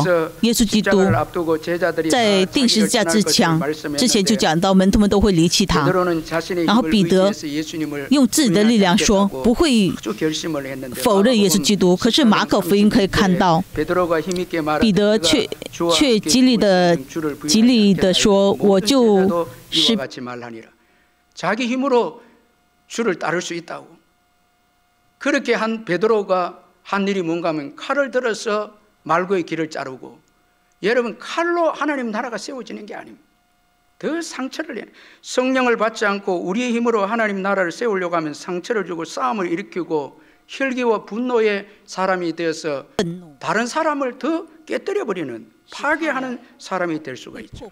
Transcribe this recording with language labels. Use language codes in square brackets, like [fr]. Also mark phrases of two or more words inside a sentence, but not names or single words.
[zh] 耶稣基督在钉十字架之前就讲到门徒们都会离弃他，然后彼得用自己的力量说不会否认耶稣基督。可是马可福音可以看到，彼得却极力的说，我就是 [ko] 그렇게 한 베드로가 한 일이 뭔가 하면 칼을 들어서 말고의 길을 자르고, 여러분 칼로 하나님 나라가 세워지는 게 아닙니다. 더 상처를 내는, 성령을 받지 않고 우리의 힘으로 하나님 나라를 세우려고 하면 상처를 주고 싸움을 일으키고 혈기와 분노의 사람이 되어서 다른 사람을 더 깨뜨려버리는, 파괴하는 사람이 될 수가 있죠.